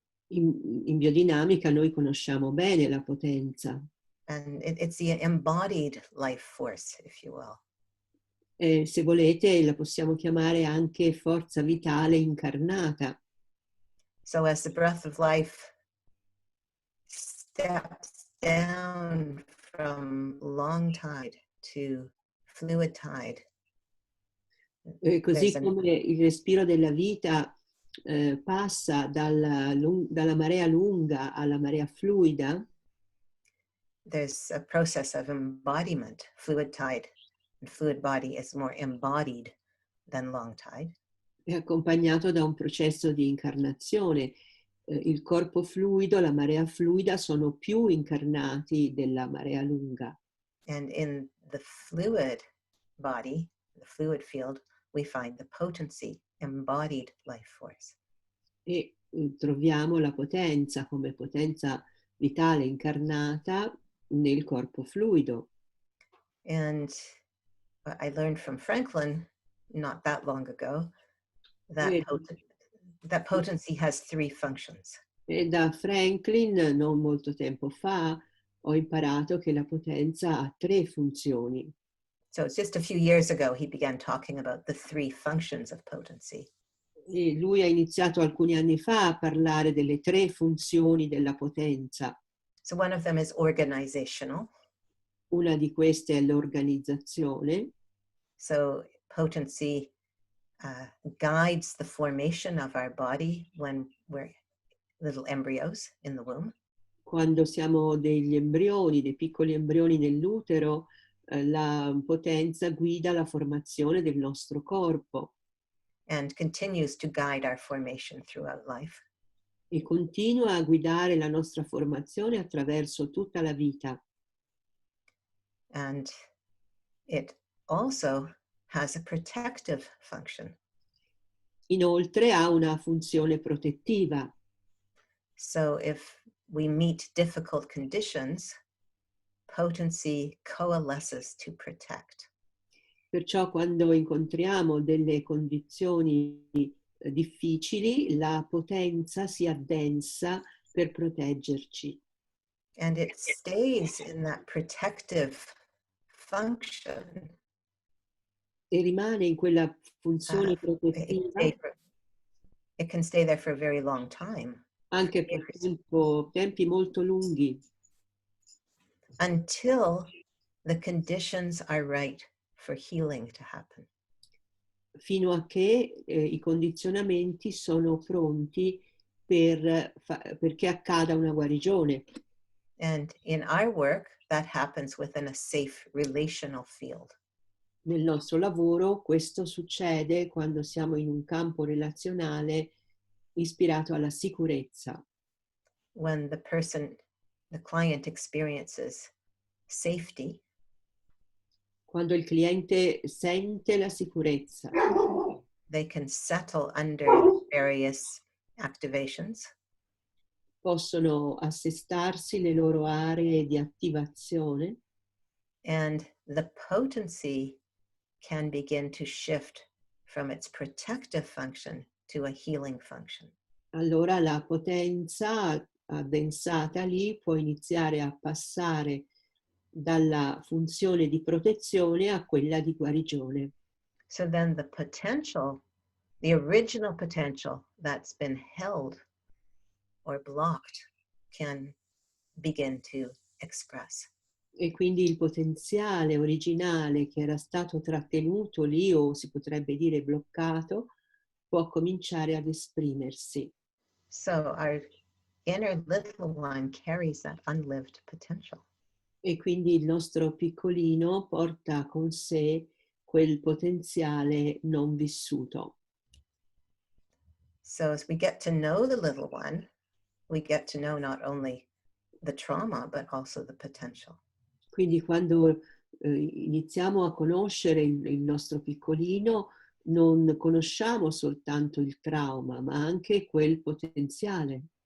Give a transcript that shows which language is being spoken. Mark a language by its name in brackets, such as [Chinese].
[Italian] In biodinamica noi conosciamo bene la potenza. [English] And it's the embodied life force, if you will. [Italian] Se volete la possiamo chiamare anche forza vitale incarnata. [English] So as the breath of life steps down from long tide to fluid tide, [Italian] Così come il respiro della vita passa dalla marea lunga alla marea fluida, [English] there's a process of embodiment. Fluid tide and fluid body is more embodied than long tide. [Italian] è accompagnato da un processo di incarnazione. Il corpo fluido, la marea fluida sono più incarnati della marea lunga. [English] And in the fluid body, the fluid field, we find the potency, embodied life force. [Italian] E troviamo la potenza come potenza vitale incarnata nel corpo fluido. [English] And I learned from Franklin not that long ago that, [Italian] E, [English] that potency has three functions. [Italian] e da Franklin, non molto tempo fa, ho imparato che la potenza ha tre funzioni. [English] So it's just a few years ago he began talking about the three functions of potency. [Italian] E lui ha iniziato alcuni anni fa a parlare delle tre funzioni della potenza. [English] So one of them is organizational. [Italian] Una di queste è l'organizzazione. [English] So potency guides the formation of our body when we're little embryos in the womb. [Italian] Quando siamo degli embrioni, dei piccoli embrioni nell'utero, la potenza guida la formazione del nostro corpo. [English] And continues to guide our formation throughout life. [Italian] E continua a guidare la nostra formazione attraverso tutta la vita. [English] And it also has a protective function. [Italian] Inoltre ha una funzione protettiva. [English] So if we meet difficult conditions, potency coalesces to protect. [Italian] Perciò quando incontriamo delle condizioni difficili, la potenza si addensa per proteggerci. [English] And it stays in that protective function, [Italian] e rimane in quella funzione [English] it, [Italian] protettiva [English] it can stay there for a very long time [Italian] anche per tempi molto lunghi, [English] until the conditions are right for healing to happen. [Italian] fino a che i condizionamenti sono pronti perché accada una guarigione. [English] And in our work, that happens within a safe relational field. [Italian] Nel nostro lavoro questo succede quando siamo in un campo relazionale ispirato alla sicurezza. [English] When the client experiences safety, [Italian] Quando il cliente sente la sicurezza, [English] they can settle under various activations, [Italian] possono assestarsi le loro aree di attivazione [English] and the potency can begin to shift from its protective function to a healing function. [Italian] allora la potenza addensata lì può iniziare a passare dalla funzione di protezione a quella di guarigione. [English] So then the potential, the original potential that's been held or blocked, can begin to express. [Italian] E quindi il potenziale originale che era stato trattenuto lì, o si potrebbe dire bloccato, può cominciare ad esprimersi. [English] So our inner little one carries that unlived potential. [Italian] E quindi il nostro piccolino porta con sé quel potenziale non vissuto. [English] So as we get to know the little one, we get to know not only the trauma, but also the potential. [Italian] Quindi quando iniziamo a conoscere il nostro piccolino, non conosciamo soltanto il trauma, ma anche quel potenziale.